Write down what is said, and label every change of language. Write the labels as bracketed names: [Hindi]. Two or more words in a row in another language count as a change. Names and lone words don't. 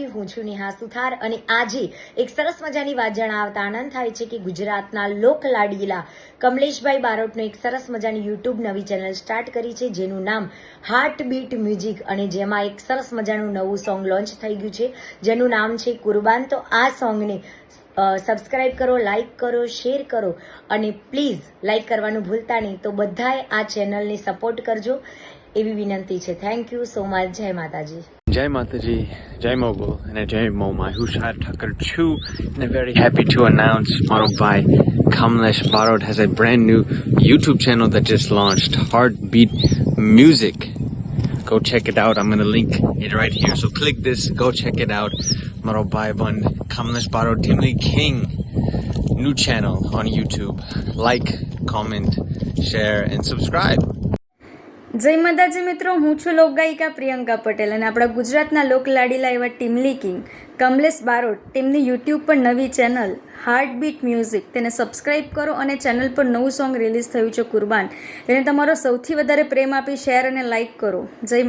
[Gujarati] હું છું નેહા સુથાર અને આજે એક સરસ મજાની વાત જણાવતા આનંદ થાય છે કે ગુજરાતના લોક લાડીલા કમલેશભાઈ બારોટનો એક સરસ મજાની યુટ્યુબ નવી ચેનલ સ્ટાર્ટ કરી છે જેનું નામ હાર્ટ બીટ મ્યુઝિક, અને જેમાં એક સરસ મજાનું નવું સોંગ લોન્ચ થઈ ગયું છે જેનું નામ છે કુરબાન. તો આ સોંગને સબસ્ક્રાઈબ કરો, લાઈક કરો, શેર કરો અને પ્લીઝ લાઈક કરવાનું ભૂલતા નહીં. તો બધાએ આ ચેનલને સપોર્ટ કરજો એવી વિનંતી છે. [English] thank you so much. [Gujarati] જય માતાજી. જય માતાજી, જય મોગલ, [English] and [Gujarati] જય મોમાઈ, [English] Hushar Thakkar Chu, and I'm very happy to announce Marubhai Kamlesh Barot has a brand new YouTube channel that just launched, Heartbeat Music. Go check it out. I'm going to link it right here. So click this, go check it out. Marubhai Ban Kamlesh Barot Timli King, new channel on YouTube. Like, comment, share, and subscribe. [Gujarati] જય માતાજી મિત્રો, હું છું લોકગાયિકા પ્રિયંકા પટેલ અને આપણા ગુજરાતના લોકલાડીલા એવા ટીમલી કિંગ કમલેશ બારોટ તેમની યુટ્યુબ પર નવી ચેનલ હાર્ટ બીટ મ્યુઝિક, તેને સબસ્ક્રાઈબ કરો. અને ચેનલ પર નવું સોંગ રિલીઝ થયું છે કુરબાન, તેને તમારો સૌથી વધારે પ્રેમ આપી શેર અને લાઈક કરો.